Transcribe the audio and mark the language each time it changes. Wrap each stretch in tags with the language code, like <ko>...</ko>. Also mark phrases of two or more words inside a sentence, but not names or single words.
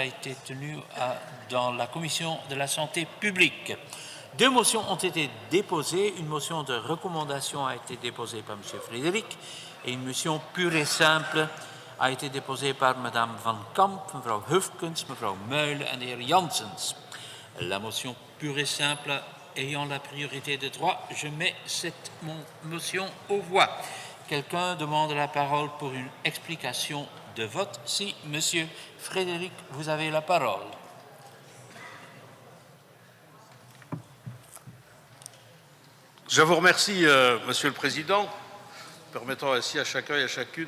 <fr>été tenu dans la commission de la santé publique. 2 motions ont été déposées. Une motion de recommandation a été déposée par M. Frédéric et une motion pure et simple a été déposée par Mme Van Kamp, Mevrouw Hufkens, Mevrouw Meulen et</fr> <nl>de heer</nl> <fr>Janssens. La motion pure et simple ayant la priorité de droit, je mets cette motion aux voix. Quelqu'un demande la parole pour une explication de vote? Si, Monsieur Frédéric, vous avez la parole. Je vous remercie, Monsieur le Président, permettant ainsi à chacun et à chacune</fr>